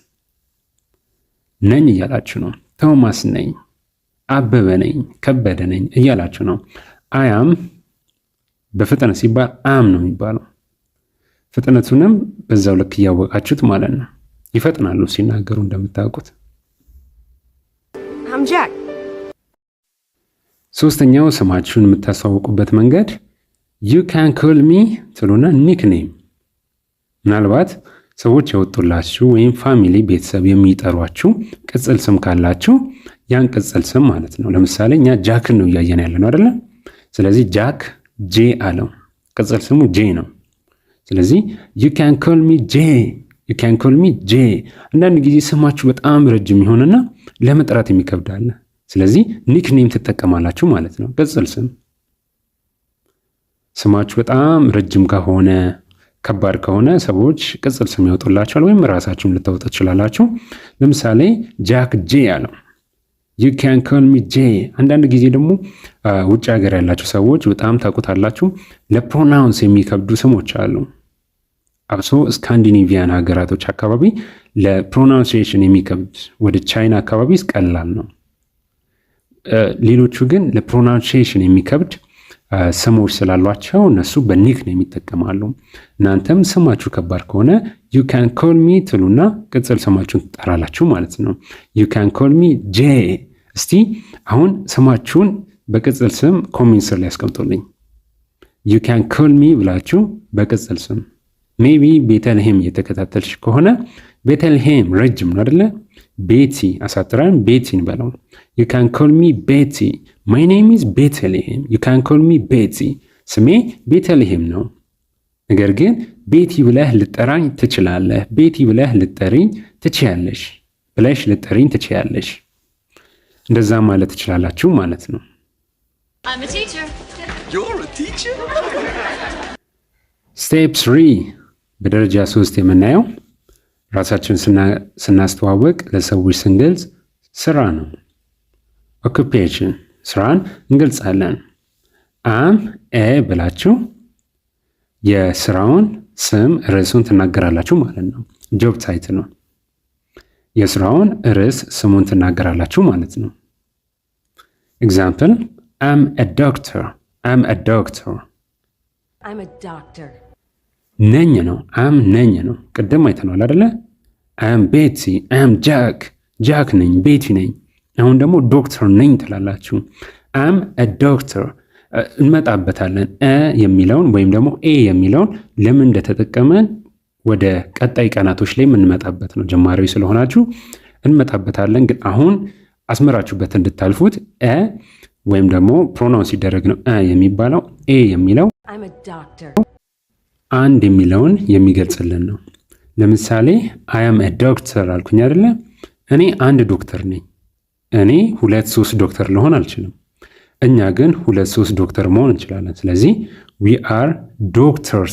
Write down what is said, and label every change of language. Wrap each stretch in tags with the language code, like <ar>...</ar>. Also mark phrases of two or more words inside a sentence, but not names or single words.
<am>ነኝ እያላችሁ ነው። ቶማስ ነኝ፣ አበበ ነኝ፣ ከበደ ነኝ እያላችሁ ነው። አያም በፍጥነት ሲባል አም ነው የሚባለው። ፍጥነቱንም በዛው ልክ እያወቃችሁት ማለት ነው። ይፈጥናሉ ሲናገሩ እንደምታውቁት።</am> <en>I'm Jack.</en> <am>ሶስተኛው ስማችሁን የምታስተዋውቁበት መንገድ</am> <en>you can call me</en> <am>ትሉና ኒክኔም። ምናልባት ሰዎች ያወጡላችሁ ወይም ፋሚሊ ቤተሰብ የሚጠሯችሁ ቅጽል ስም ካላችሁ ያን ቅጽል ስም ማለት ነው። ለምሳሌ እኛ ጃክን ነው እያየን ያለ ነው አይደለ? ስለዚህ ጃክ ጄ አለው፣ ቅጽል ስሙ ጄ ነው። ስለዚህ</am> <en>you can call me</en> <am>ጄ፣</am> <en>you can call me</en> <am>ጄ። አንዳንድ ጊዜ ስማችሁ በጣም ረጅም ይሆንና ለመጥራት የሚከብዳል። ስለዚህ ኒክኔም ትጠቀማላችሁ ማለት ነው። ቅጽል ስም ስማችሁ በጣም ረጅም ከሆነ ከባድ ከሆነ ሰዎች ቅጽል ስም ያወጡላችኋል፣ ወይም ራሳችሁን ልታወጡ ትችላላችሁ። ለምሳሌ ጃክ ጄ አለው፣</am> <en>you can call me</en> <am>ጄ። አንዳንድ ጊዜ ደግሞ ውጭ ሀገር ያላችሁ ሰዎች በጣም ታውቁታላችሁ፣ ለፕሮናውንስ የሚከብዱ ስሞች አሉ። አብሶ ስካንዲኔቪያን ሀገራቶች አካባቢ ለፕሮናውንሲዬሽን የሚከብድ፣ ወደ ቻይና አካባቢ ቀላል ነው። ሌሎቹ ግን ለፕሮናውንሲዬሽን የሚከብድ ስሞች ስላሏቸው እነሱ በኒክኔም ይጠቀማሉ። እናንተም ስማችሁ ከባድ ከሆነ</am> <en>you can call me</en> <am>ትሉና ቅጽል ስማችሁን ትጠራላችሁ ማለት ነው።</am> <en>you can call me</en> <am>ጄ። እስቲ አሁን ስማችሁን በቅጽል ስም ኮሜንት ስር ላይ ያስቀምጡልኝ።</am> <en>you can call me</en> <am>ብላችሁ በቅጽል ስም ሜቢ ቤተልሔም እየተከታተልሽ ከሆነ ቤተልሔም ረጅም ነው አይደለ? ቤቲ አሳጥራን ቤቲን በለው።</am> <en>you can call me</en> <am>ቤቲ።</am> <en>my name is</en> <am>ቤተልሔም።</am> <en>you can call me</en> <am>ቤቲ። ስሜ ቤተልሔም ነው፣ ነገር ግን ቤቲ ብለህ ልጠራኝ ትችላለህ፣ ቤቲ ብለህ ልጠሪኝ ትችያለሽ፣ ብለሽ ልጠሪኝ ትችያለሽ። እንደዛ ማለት ትችላላችሁ ማለት ነው።</am> <en>I'm a teacher. You're a teacher?</en> <am>ስቴፕ 3 በደረጃ 3 የምናየው ራሳችንን ስናስተዋወቅ ለሰዎች ስንገልጽ ስራ ነው። ኦኩፔሽን ስራን እንገልጻለን።</am> <en>I'm a</en> <am>ብላችሁ የስራውን ስም ርዕሱን ትናገራላችሁ ማለት ነው።</am> <en>job title</en> <am>ነው። የስራውን ርዕስ ስሙን ትናገራላችሁ ማለት ነው።</am> <en>example I'm a doctor, I'm a doctor። I'm a doctor.</en> <am>ነኝ ነው። አም ነኝ ነው። ቅድም አይተነዋል አይደለ?</am> <en>I'm Betty, I'm Jack፣</en> <am>ጃክ ነኝ፣ ቤቲ ነኝ። አሁን ደግሞ ዶክተር ነኝ ትላላችሁ።</am> <en>I'm a doctor</en> <am>እንመጣበታለን። የሚለውን ወይም ደግሞ ኤ የሚለውን ለምን እንደተጠቀመን ወደ ቀጣይ ቀናቶች ላይ የምንመጣበት ነው። ጀማሪ ስለሆናችሁ እንመጣበታለን። ግን አሁን አስመራችሁበት እንድታልፉት ወይም ደግሞ ፕሮናውንስ ሲደረግ ነው የሚባለው። ኤ የሚለው</am> <en>I'm a doctor.</en> <am>አንድ የሚለውን የሚገልጽልን ነው። ለምሳሌ</am> <en>I am doctor</en> <am>አልኩኝ አይደለ? እኔ አንድ ዶክተር ነኝ። እኔ 2-3 ዶክተር ልሆን አልችልም። እኛ ግን 2-3 ዶክተር መሆን እንችላለን። ስለዚህ</am> <en>we are doctors</en>